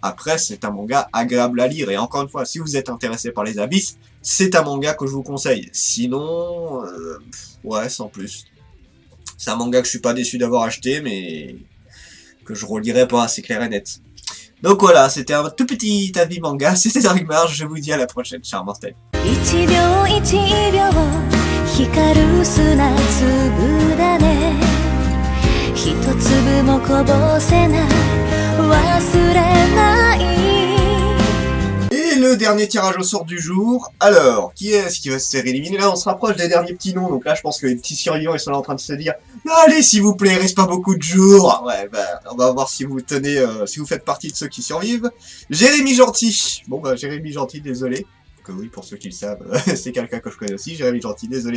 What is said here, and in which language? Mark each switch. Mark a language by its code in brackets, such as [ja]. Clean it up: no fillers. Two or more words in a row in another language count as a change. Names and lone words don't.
[fr] Après, c'est un manga agréable à lire, et encore une fois, si vous êtes intéressé par les abysses, c'est un manga que je vous conseille. Sinon, ouais, sans plus. C'est un manga que je suis pas déçu d'avoir acheté, mais que je relirai pas, c'est clair et net. Donc voilà, c'était un tout petit avis manga, c'était Darkmar, je vous dis à la prochaine, chers mortels. [ja] 一粒もこぼせない忘れない [fr] Et le dernier tirage au sort du jour, alors, qui est-ce qui va se faire éliminer? Là on se rapproche des derniers petits noms, donc là je pense que les petits survivants ils sont là en train de se dire allez s'il vous plaît, il reste pas beaucoup de jours. Ouais bah on va voir si vous tenez, si vous faites partie de ceux qui survivent. Jérémy Gentil, bon bah Jérémy Gentil, désolé. Que oui, pour ceux qui le savent, c'est quelqu'un que je connais aussi, Jérémy Gentil, désolé.